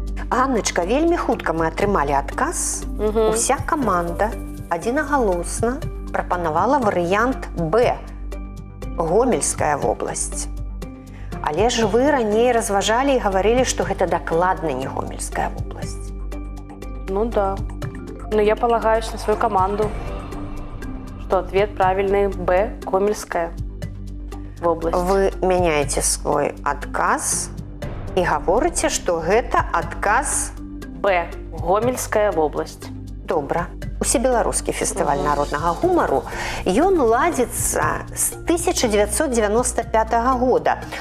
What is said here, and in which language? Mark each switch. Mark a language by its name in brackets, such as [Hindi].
[Belarusian] Ганначка, вельмі хутка мы атрымалі адказ. Уся каманда адзінагалосна прапанавала варыянт «Б» – Гомельская вобласць. Але ж вы раней разважалі і гаварылі, што гэта дакладна не Гомельская вобласць. Ну да. [Russian] Но я полагаюсь на свою команду, что ответ правильный «Б» – Гомельская вобласць. [Belarusian] Вы мяняеце свой адказ і гаворыце, што гэта адказ «Б» – Гомельская вобласць. Добра. Усебеларускі фестываль народнага гумару, ён ладзіцца з 1995 года.